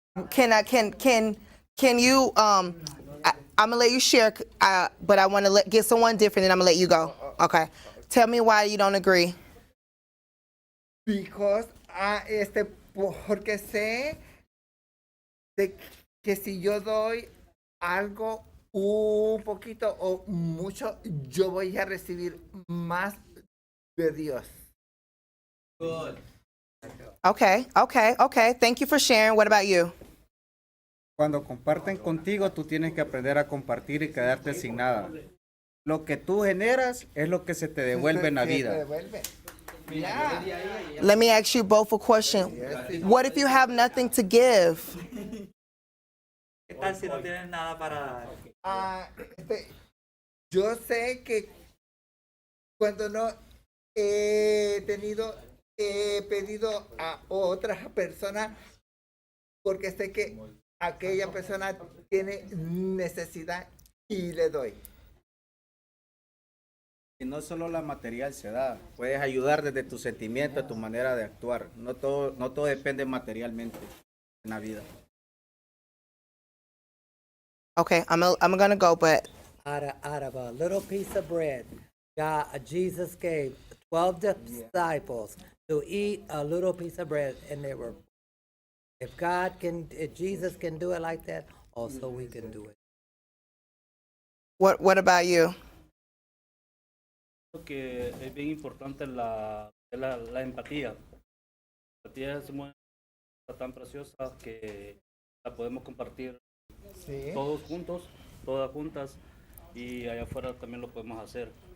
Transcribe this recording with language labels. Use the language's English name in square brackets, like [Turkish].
[English] Can you I'm gonna let you share, but I want to get someone different, and I'm gonna let you go. Okay. Tell me why you don't agree. [Spanish] Because porque sé de que si yo doy algo un poquito o mucho, yo voy a recibir más de Dios. [English] Good. Okay. Thank you for sharing. What about you? [Spanish] Cuando comparten contigo, tú tienes que aprender a compartir y quedarte sin nada. Lo que tú generas es lo que se te devuelve en la vida. [English] Let me ask you both a question. What if you have nothing to give? [Spanish] ¿Qué tal si no tienes nada para dar? Yo sé que cuando he pedido a otras personas porque sé que aquella persona tiene necesidad y le doy. Y no solo la material se da, puedes ayudar desde tu sentimiento, tu manera de actuar. No todo depende materialmente en la vida. [English] Okay, I'm gonna go, but Out of a little piece of bread, Jesus gave 12 disciples to eat a little piece of bread, and they were. If Jesus can do it like that, also we can do it. what about you? [Spanish] Creo que es bien importante la empatía. La empatía es una cosa tan preciosa que la podemos compartir todos juntos, todas juntas, y allá afuera también lo podemos hacer.